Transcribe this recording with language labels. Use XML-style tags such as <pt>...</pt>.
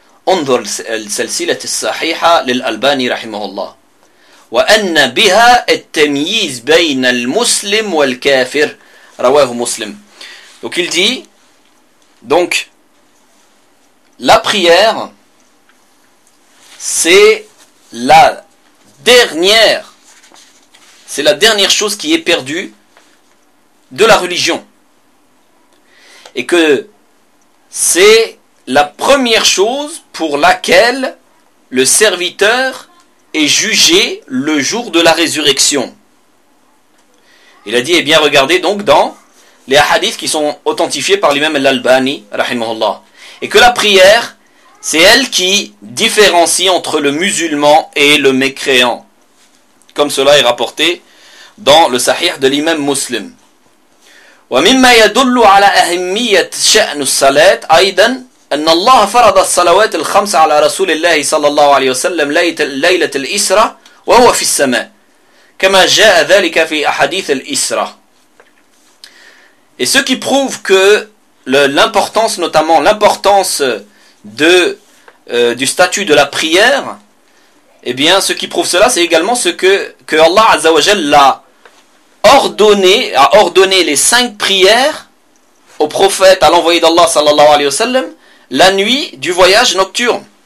<ar>انظر السلسلة الصحيحة للألباني رحمه الله وأن بها التمييز بين المسلم والكافر رواه مسلم.</ar> <fr>Donc il dit, donc la prière c'est la dernière chose qui est perdue de la religion, et que c'est la première chose pour laquelle le serviteur est jugé le jour de la résurrection. Il a dit, eh bien, regardez donc dans les hadiths qui sont authentifiés par l'imam al-Albani, rahimahullah. Et que la prière, c'est elle qui différencie entre le musulman et le mécréant. Comme cela est rapporté dans le sahih de l'imam muslim.</fr> <ar>وَمِمَّا يَدُلُّ عَلَى أَهِمِّيَّةِ شَأْنُ الصَّلَاةِ أَيْضًا أن الله فرض الصلوات الخمس على رسول الله صلى الله عليه وسلم ليلة الإسراء وهو في السماء كما جاء ذلك في أحاديث الإسراء.</ar> <fr>Et ce qui prouve que l'importance, notamment l'importance du statut de la prière, eh bien ce qui prouve cela, c'est également ce que Allah Azza wa Jal a ordonné les cinq prières au prophète, à l'envoyé d'Allah sallallahu alayhi wa sallam, la nuit du voyage nocturne.</fr>